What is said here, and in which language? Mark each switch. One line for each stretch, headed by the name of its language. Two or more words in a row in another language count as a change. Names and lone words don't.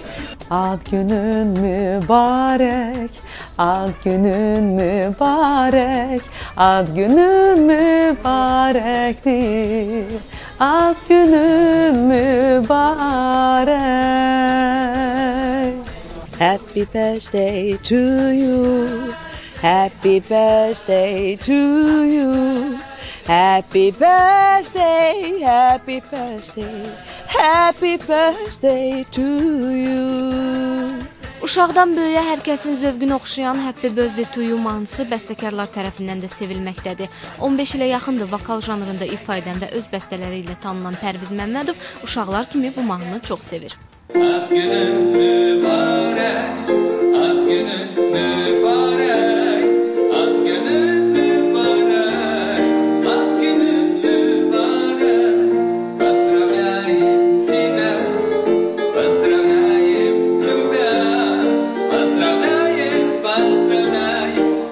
Azerbaijani: Ad günün mübarək, ad günün mübarək, ad günün mübarəkdir, ad günün mübarək.
English: Happy birthday to you, happy birthday to you, happy birthday, happy birthday, happy birthday to you.
Azerbaijani: Uşaqdan böyüyə hər kəsin zövqünü oxşayan Happy Birthday to You mahnısı bəstəkarlar tərəfindən də sevilməkdədir. 15 ilə yaxındır vokal janrında ifa edən və öz bəstələri ilə tanınan Pərviz Məmmədov uşaqlar kimi bu mahnını çox sevir. Ad günün mübarək, ad günün mübarək, ad günün mübarək, ad günün mübarək.
Russian: Поздравляем тебя, поздравляем, любя, поздравляем, поздравляем,